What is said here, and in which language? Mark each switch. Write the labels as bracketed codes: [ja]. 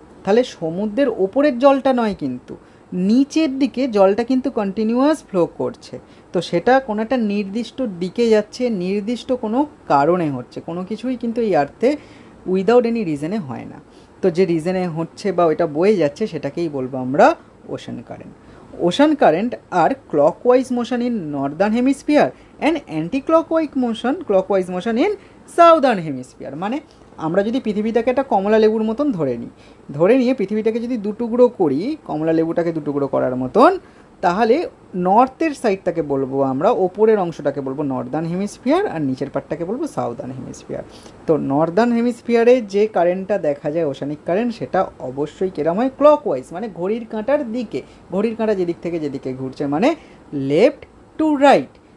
[bn] তাহলে সমুদ্রের ওপরের জলটা নয়, কিন্তু নিচের দিকে জলটা কিন্তু কন্টিনিউয়াস ফ্লো করছে। তো সেটা কোনো একটা নির্দিষ্ট দিকে যাচ্ছে, নির্দিষ্ট কোনো কারণে হচ্ছে। কোনো কিছুই কিন্তু এই আর্থে উইদাউট এনি রিজনে হয় না। তো যে রিজনে হচ্ছে বা ওইটা বয়ে যাচ্ছে সেটাকেই বলবো আমরা ocean current. [en] ocean current are clockwise motion in northern hemisphere and anti-clockwise motion in southern hemisphere. [bn] মানে আমরা যদি পৃথিবীটাকে একটা কমলা লেবুর মতন ধরে নিয়ে পৃথিবীটাকে যদি দুটুকরো করি, কমলা লেবুটাকে দুটুকরো করার মতন, তাহলে নর্থের সাইডটাকে বলবো আমরা, ওপরের অংশটাকে বলবো নর্দার্ন হেমিস্ফিয়ার আর নিচের পার্টটাকে বলবো সাউদার্ন হেমিস্ফিয়ার। তো নর্দার্ন হেমিস্ফিয়ারে যে কারেন্টটা দেখা যায় ওশানিক কারেন্ট, সেটা অবশ্যই কেরম হয়, ক্লকওয়াইজ, মানে ঘড়ির কাঁটার দিকে, ঘড়ির কাঁটা যেদিক থেকে যেদিকে ঘুরছে মানে লেফট টু রাইট।